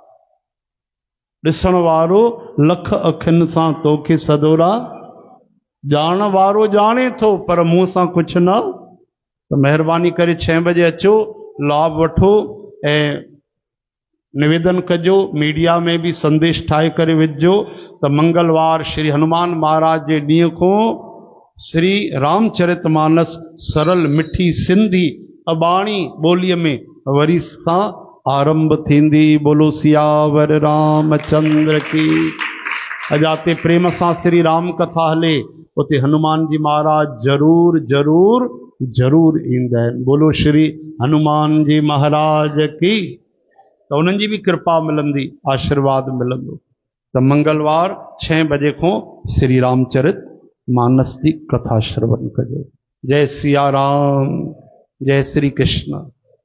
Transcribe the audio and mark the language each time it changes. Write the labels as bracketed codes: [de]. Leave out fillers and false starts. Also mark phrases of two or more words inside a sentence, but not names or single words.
[sd] ॾिसण वारो लख अखियुनि सां तोखे सदोरा, ॼाण वारो ॼाणे थो पर मुंहं सां कुझु न। त महिरबानी करे 6 बजे अचो, लाभ वठो ऐं निवेदन कजो। मीडिया में भी संदेश ठाहे करे विझो त मंगलवार श्री हनुमान महाराज जे ॾींहं को श्री रामचरितमानस सरल मिठी सिंधी अबाणी ॿोलीअ में वरी सां आरंभ थींदी। [hi] बोलो सियावर रामचंद्र की। [sd] अजाते प्रेम सां श्री राम कथा हले, उते हनुमान जी महाराज जरूर जरूर जरूर ईंदा आहिनि। [hi] बोलो श्री हनुमान जी महाराज की। [sd] तो उन्हनि जी भी कृपा मिलंदी, आशीर्वाद मिलंदो। तो मंगलवार 6 बजे को श्री रामचरित मानस की कथा श्रवण कजो। [hi] जय सिया राम, जय श्री कृष्ण।